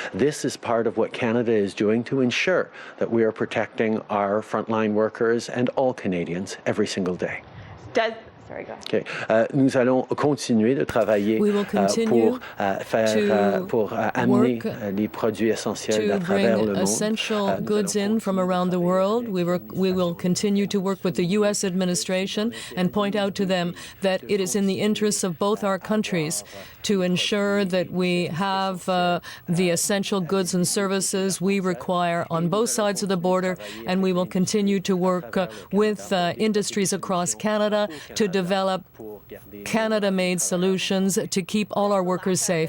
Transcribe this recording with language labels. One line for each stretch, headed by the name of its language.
English: This is part of what Canada is doing to ensure that we are protecting our frontline workers and all Canadians every single day. Sorry, go ahead. Okay.
French: Nous allons continuer de travailler pour amener les produits essentiels à travers le monde.
English: Essential goods in from around the world. We will continue to work with the U.S. administration and point out to them that it is in the interests of both our countries to ensure that we have the essential goods and services we require on both sides of the border, and we will continue to work with industries across Canada to develop Canada-made solutions to keep all our workers safe.